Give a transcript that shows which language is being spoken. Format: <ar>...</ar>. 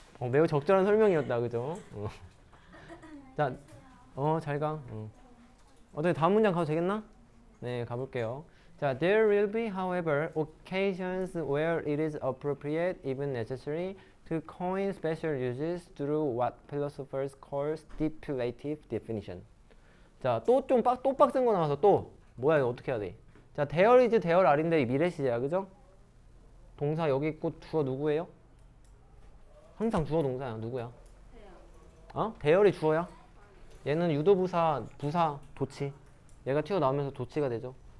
<ko>매우 적절한 설명이었다, 그죠? 자, 잘 가. 어떻게 다음 문장 가도 되겠나? 네, 가볼게요.</ko> <en>자, there will be, however, occasions where it is appropriate, even necessary, to coin special uses through what philosophers call stipulative definition.</en> <ko>자, 또 빡센 거 나와서 또 뭐야 이거 어떻게 해야 돼? 자,</ko> <en>there is, there are</en> <ko>인데 미래 시제야, 그죠? 동사 여기 있고 주어 누구예요? 항상 주어 동사야. 누구야? 대열이 주어야? 얘는 유도부사, 부사, 도치. 얘가 튀어나오면서 도치가 되죠.</ko>